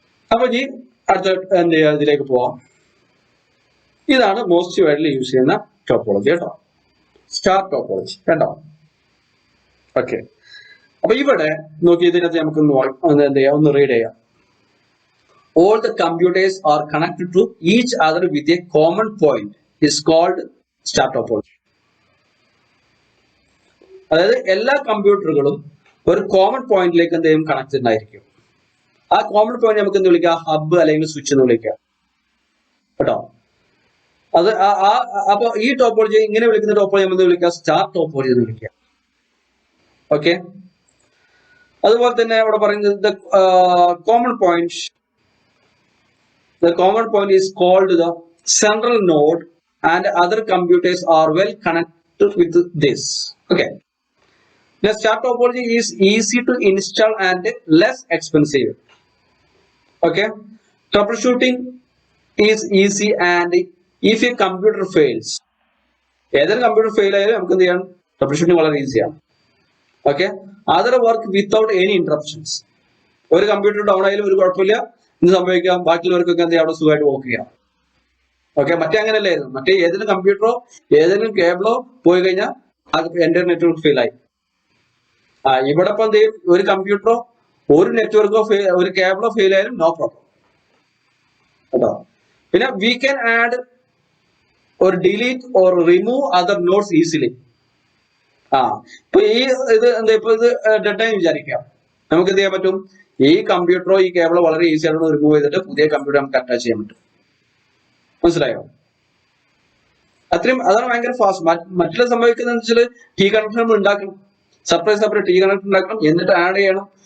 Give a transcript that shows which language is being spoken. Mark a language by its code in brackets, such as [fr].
[ml] അപ്പൊ ഈ അടുത്ത എന്ത് ചെയ്യാം, ഇതിലേക്ക് പോവാം. ഇതാണ് മോസ്റ്റ് വൈഡ്ലി യൂസ് ചെയ്യുന്ന ടോപ്പോളജി കേട്ടോ, സ്റ്റാർ ടോപ്പോളജി കേട്ടോ. ഓക്കെ, അപ്പൊ ഇവിടെ നോക്കി ഇതിനകത്ത് നമുക്ക് എന്ത് ചെയ്യാം, ഒന്ന് റീഡ് ചെയ്യാം. [en] All the computers are connected to each other with a common point is called star topology. [ml] അതായത് എല്ലാ കമ്പ്യൂട്ടറുകളും ഒരു കോമൺ പോയിന്റിലേക്ക് എന്തെങ്കിലും കണക്റ്റഡ് ആയിരിക്കും. ആ കോമൺ പോയിന്റ് നമുക്ക് എന്ത് വിളിക്കാം? ഹബ് അല്ലെങ്കിൽ സ്വിച്ച് എന്ന് വിളിക്കാം കേട്ടോ. അത് അപ്പൊ ഈ ടോപ്പോളജി ഇങ്ങനെ വിളിക്കുന്ന ടോപ്പോളജി നമ്മൾ വിളിക്കാം സ്റ്റാർ ടോപ്പോളജി എന്ന് വിളിക്കാം. ഓക്കെ, അതുപോലെ തന്നെ അവിടെ പറയുന്നത് common point. [en] The common point is called the central node and other computers are well connected with this. Okay. Now, star topology is easy to install and less expensive. Okay. Troubleshooting is easy and if a computer fails, [ml] ഏതൊരു computer fail ആയാലും നമുക്ക് എന്ത് ചെയ്യാം, trouble shooting വളരെ ഈസിയാണ്. Okay, [en] Other work without any interruptions. [ml] ഒരു computer down ആയാലും ഒരു കുഴപ്പമില്ല, എന്ത് സംഭവിക്കാം, ബാക്കിയുള്ളവർക്കൊക്കെ എന്ത് ചെയ്യാം, അവിടെ സുഖമായിട്ട് വർക്ക് ചെയ്യാം. ഓക്കെ, മറ്റേ അങ്ങനെയല്ലായിരുന്നു. മറ്റേ ഏതെങ്കിലും കമ്പ്യൂട്ടറോ ഏതെങ്കിലും കേബിളോ പോയി കഴിഞ്ഞാൽ എന്റെ നെറ്റ്വർക്ക് ഫെയിൽ ആയി. ഇവിടെ ഇപ്പൊ എന്ത് ചെയ്യും, ഒരു കമ്പ്യൂട്ടറോ ഒരു നെറ്റ്വർക്കോ ഒരു കേബിളോ ഫെയിൽ ആയാലും [en] no problem [ml] കേട്ടോ. [en] പിന്നെ we can add or delete or remove other nodes easily. [ml] ഇപ്പൊ ഈ ഇത് എന്താ, ഇപ്പൊ ഇത് ഡെഡ് ആയി വിചാരിക്കാം, നമുക്ക് എന്ത് ചെയ്യാൻ പറ്റും, ഈ കമ്പ്യൂട്ടറോ ഈ കേബിളോ വളരെ ഈസി ആയിട്ട് റിമൂവ് ചെയ്തിട്ട് പുതിയ കമ്പ്യൂട്ടർ നമുക്ക് അറ്റാച്ച് ചെയ്യാൻ പറ്റും. മനസ്സിലായോ? അതാണ് ഭയങ്കര ഫാസ്റ്റ്. മറ്റുള്ള സംഭവിക്കുന്നതെന്ന് വെച്ചാൽ ടി കണക്ഷൻ നമ്മൾ ഉണ്ടാക്കണം, സെപ്പറേറ്റ് ടി കണക്ഷൻ ഉണ്ടാക്കണം, എന്നിട്ട് ആഡ് ചെയ്യണം.